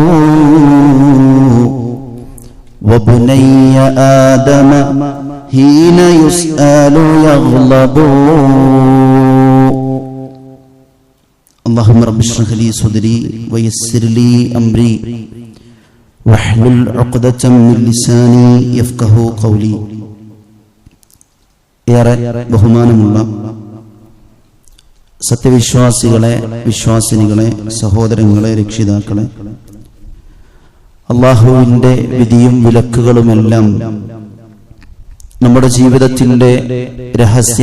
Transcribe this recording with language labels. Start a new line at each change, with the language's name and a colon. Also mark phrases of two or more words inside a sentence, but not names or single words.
Arabic: وبني آدم حين يسأل يغضب اللهم رب اشرح لي صدري ويسر لي أمري واحلل عقدة من لساني يفقهوا قولي
Malayalam: ഏറെ ബഹുമാനമുള്ള സത്യവിശ്വാസികളെ, വിശ്വാസിനികളെ, സഹോദരങ്ങളെ, രക്ഷിതാക്കളെ, അല്ലാഹുവിൻ്റെ വിധിയും വിലക്കുകളുമെല്ലാം നമ്മുടെ ജീവിതത്തിൻ്റെ രഹസ്യ